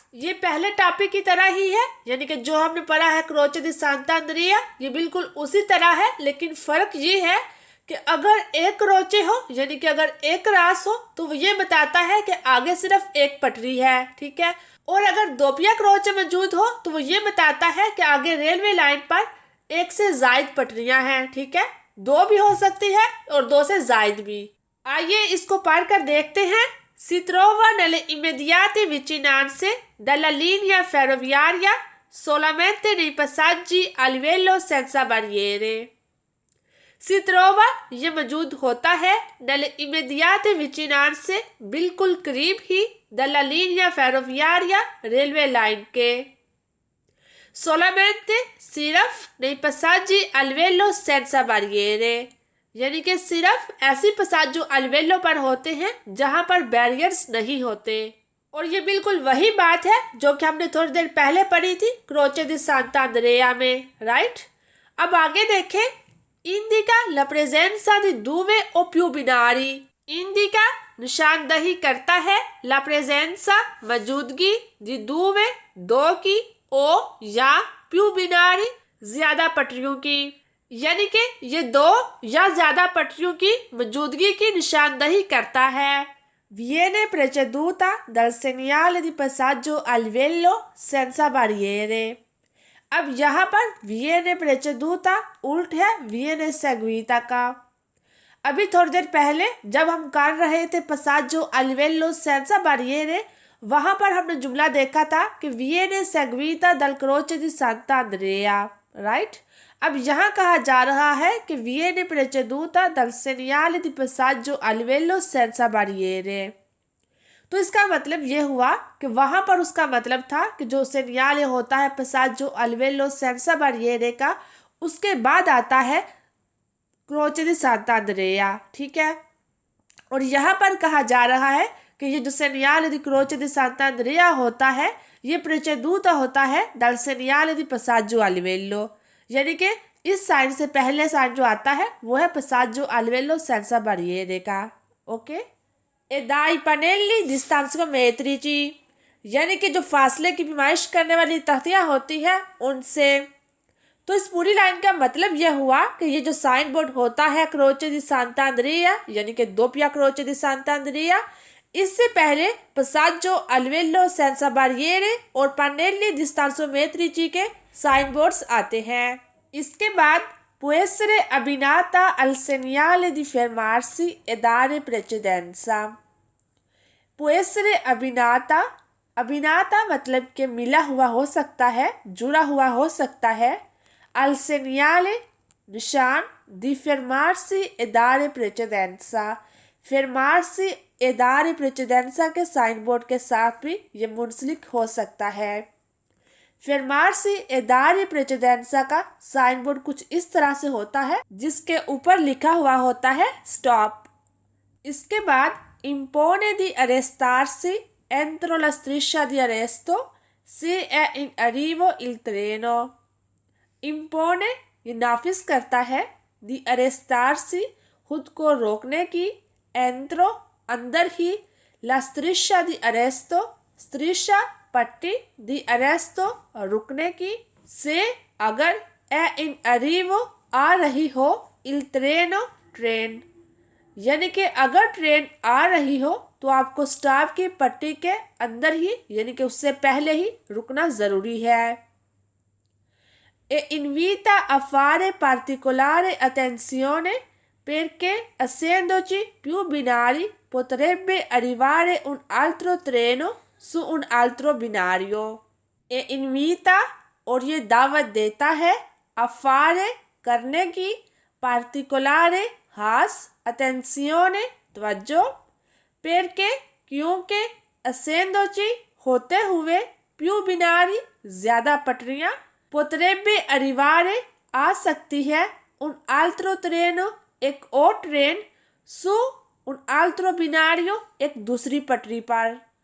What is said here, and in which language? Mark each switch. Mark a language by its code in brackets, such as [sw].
[hi] ये पहले टॉपिक की तरह ही है, यानी कि जो हमने पढ़ा है क्रोचे दी सांता अंद्रिया, ये बिल्कुल उसी तरह है, लेकिन फर्क ये है कि अगर एक क्रोचे हो यानी कि अगर एक क्रॉस हो तो वो ये बताता है कि आगे सिर्फ एक पटरी है, ठीक है। और अगर दोप्पिया क्रोचे मौजूद हो तो वो ये बताता है कि आगे रेलवे लाइन पर एक से ज्यादा पटरियां हैं, ठीक है, दो भी हो सकती है और दो से ज्यादा भी। आइए इसको पढ़कर देखते हैं। [it] Si trova nelle immediate vicinanze della linea ferroviaria solamente nei passaggi a livello senza barriere। Si trova [hi] ये मौजूद होता है [it] nelle immediate vicinanze [hi] बिल्कुल करीब ही [it] della linea ferroviaria [hi] railway line के। [it] solamente [hi] सिर्फ [it] nei passaggi a livello senza barriere [hi] यानी कि सिर्फ ऐसी पसाज जो अल्वेलो पर होते हैं जहां पर बैरियर्स नहीं होते। और ये बिल्कुल वही बात है जो कि हमने थोड़ी देर पहले पढ़ी थी क्रोचे दी सांता अंद्रेया में, राइट। अब आगे देखें, [it] इंडिका ला प्रेजेंसा दी दुवे ओ पिù binari। [hi] इंडिका निशानदही करता है, ला प्रेजेंसा मौजूदगी, दी दुवे दो की, ओ या पिù binari ज्यादा पटरियों की, यानी कि ये दो या ज्यादा पटरियों की मौजूदगी की निशानदही करता है। [it] Viene preceduta dal segnale di passaggio a livello senza barriere। [hi] अब यहाँ पर [it] viene preceduta [hi] उल्ट है [it] viene seguita [hi] का। अभी थोड़ी देर पहले जब हम कर रहे थे [it] passaggio a livello senza barriere, [hi] वहां पर हमने जुमला देखा था कि [it] viene seguita dal croce di Santa Andrea, [hi] right. अब यहाँ कहा जा रहा है कि [it] viene preceduta dal segnale di passaggio a livello senza barriere। [hi] तो इसका मतलब ये हुआ कि वहां पर उसका मतलब था कि जो सेनियाले होता है [it] passaggio a livello senza barriere [hi] का, उसके बाद आता है क्रोचे दी सांता अंद्रेया, ठीक है। और यहाँ पर कहा जा रहा है कि ये जो सेनियाले दी क्रोचे दी सांता अंद्रेया होता है ये [it] preceduta [hi] होता है [it] dal segnale di passaggio a livello, [hi] यानी कि इस साइन से पहले साइन जो आता है वो है [it] passaggio a livello senza barriere [hi] का, ओके। ए दाई पनेली डिस्टेंस मेट्रिची यानी कि जो फासले की पैमाइश करने वाली तख्तियाँ होती है उनसे। तो इस पूरी लाइन का मतलब यह हुआ कि ये जो साइन बोर्ड होता है क्रोचे दी सांता अंद्रेया यानी कि दोप्पिया क्रोचे दी सांता अंद्रेया, इससे पहले [it] passaggio a livello senza barriere [hi] और पनेली डिस्टेंस मेट्रिची के साइन बोर्ड्स आते हैं। इसके बाद [it] può essere abbinata al segnale di fermarsi e dare precedenza। può essere abbinata, [hi] अबिनाता मतलब कि मिला हुआ हो सकता है, जुड़ा हुआ हो सकता है, [it] al segnale [hi] निशान, [it] di fermarsi e dare precedenza, fermarsi e dare precedenza [hi] के साइन बोर्ड के साथ भी ये मुंसलिक हो सकता है। [it] fermarsi e dare precedenza [hi] का साइन बोर्ड कुछ इस तरह से होता है जिसके ऊपर लिखा हुआ होता है स्टॉप। इसके बाद [it] impone di arrestarsi entro la striscia di arresto se è in arrivo il treno। impone [hi] ये नाफिज करता है, [it] di arrestarsi [hi] खुद को रोकने की, [it] entro [hi] अंदर ही, [it] la striscia di arresto striscia [hi] पट्टी, [it] di arresto [hi] रुकने की, से अगर, [it] è in arrivo [hi] आ रही हो, [it] il treno [hi] ट्रेन। यानी कि अगर ट्रेन आ रही हो तो आपको स्टॉप की पट्टी के अंदर ही यानी कि उससे पहले ही रुकना ज़रूरी है। [it] E invita a fare particolare attenzione perché essendoci più binari potrebbe arrivare un altro treno su un altro binario। E invita [hi] और ये दावत देता है [it] a fare [hi] करने की [it] particolare [hi] खास [it] attenzione [hi] तवज्जो [it] perché [hi] क्योंकि [it] essendoci [hi] होते हुए [it] più binari [hi] ज़्यादा पटरियाँ पोतरेबे अरिवारे आ सकती है उन आल्त्रो ट्रेनो एक और ट्रेन सु उन आल्त्रो बिनारियो एक दूसरी पटरी पर।